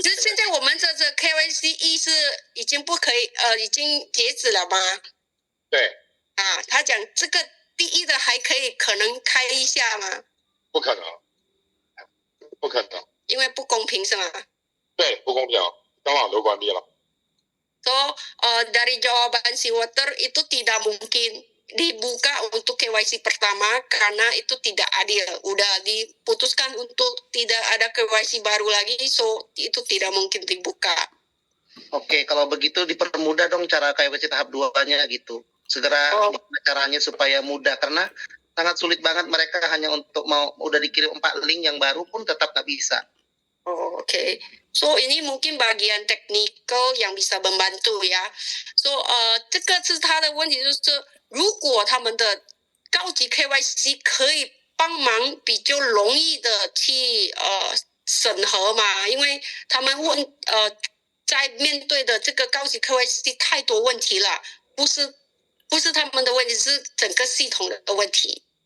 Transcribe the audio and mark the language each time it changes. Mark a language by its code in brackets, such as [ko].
[zh] 就是现在我们这 KYC 1是已经不可以已经截止了吗？对。啊，他讲这个第1的还可能开一下吗？不可能，不可能，因为不公平是吗？对，不公平，官网都关闭了。 [id] So dari jawaban si Water itu tidak mungkin dibuka untuk KYC pertama karena itu tidak adil. Udah diputuskan untuk tidak ada KYC baru lagi, so itu tidak mungkin dibuka. Oke, kalau begitu dipermudah dong cara KYC tahap 2-nya gitu. Segera caranya supaya mudah karena sangat sulit banget mereka hanya untuk udah dikirim 4 link yang baru pun tetap nggak bisa. [en] Oh, OK. [id] So ini mungkin bagian technical yang bisa membantu ya. [zh] So 这个是他的问题，就是如果他们的高级 KYC 可以帮忙比较容易的去审核嘛，因为他们在面对的这个高级 KYC 太多问题了，不是他们的问题，是整个系统的问题。